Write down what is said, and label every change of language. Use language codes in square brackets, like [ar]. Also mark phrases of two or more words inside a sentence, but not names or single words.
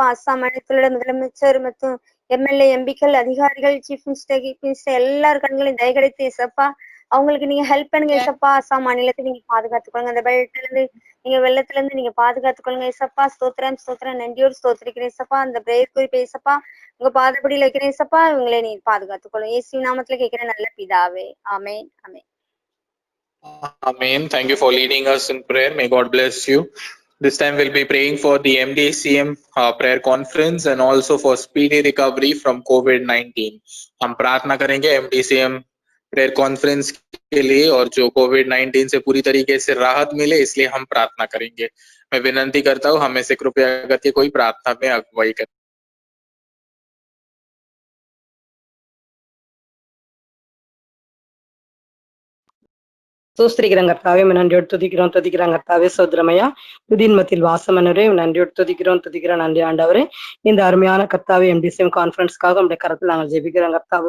[ta] அஸ்ஸாம் மாநிலத்திலோட முதலமைச்சர் மற்றும் எம்எல்ஏ, எம்பிக்கள், அதிகாரிகள், [en] chief minister [ta] எல்லார் கண்களையும் தய கிடைத்து ஏசப்பா அவங்களுக்கு நீங்க ஹெல்ப் பண்ணுங்க ஏசப்பா. அஸ்ஸாம் மாநிலத்தை நீங்க பாதுகாத்துக்கொள்ளுங்க. அந்த வெள்ளத்துல இருந்து நீங்க பாதுகாத்துக்கொள்ளுங்க ஏசப்பா. ஸ்தோத்திரம் நன்றியோடு ஸ்தோத்திரிக்கிறேன் ஏசப்பா. அந்த பிரேயர் குறிப்பு ஏசப்பா உங்க பாதப்படியில் வைக்கிறேன் ஏசப்பா. இவங்களை நீங்க பாதுகாத்துக்கொள்ளுங்க. இயேசு நாமத்துல கேட்கிறேன் நல்ல பிதாவே, ஆமென் ஆமென். [en] Amen. Thank you for leading us in prayer. May God bless you. This time we'll be praying for the MDCM prayer conference and also for speedy recovery from COVID-19. [hi] हम प्रार्थना करेंगे MDCM प्रेयर कॉन्फ्रेंस के लिए, और जो COVID-19 से पूरी तरीके से राहत मिले इसलिए हम प्रार्थना करेंगे। मैं विनंती करता हूँ हमें से कृपया करके कोई प्रार्थना में अगुवाई करे। [ta] ஸ்தோத்திரிக்கிறோம் கர்த்தாவே, நன்றியோடு துதிக்கிறோம் கர்த்தாவே. சோதரமையா புதின் மத்தியில் வாசமனரே நன்றியோடு துதிக்கிறோம். நன்றி ஆண்டவரே. இந்த அருமையான கர்த்தாவே MDCM கான்ஃபரன்ஸ்க்காக நம்முடைய கருத்தில் நாங்கள் ஜெபிக்கிறோம் கர்த்தாவே.